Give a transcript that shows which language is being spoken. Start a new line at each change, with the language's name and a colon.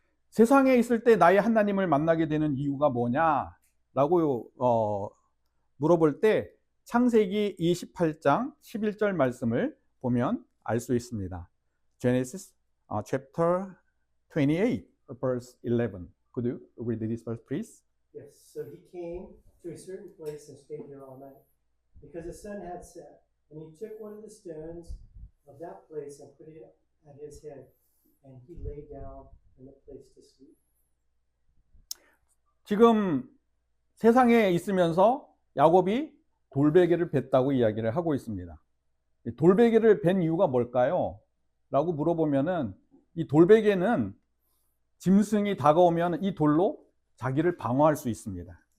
Korean: 세상에 있을 때 나의 하나님을 만나게 되는 이유가 뭐냐라고 물어볼 때 창세기 28장 11절 말씀을 보면 알 수 있습니다.
English: Genesis chapter 28 verse 11. Could you read this verse please? Yes. So he came to a certain place and stayed there all night, because the sun had set. And he took one of the stones of that place and put it at his head, and he lay down in the place to sleep.
Korean: 지금 세상에 있으면서 야곱이 돌베개를 뱄다고 이야기를 하고 있습니다. 돌베개를 벤 이유가 뭘까요? 라고 물어보면은 이 돌베개는 짐승이 다가오면 이 돌로 자기를 방어할 수 있습니다.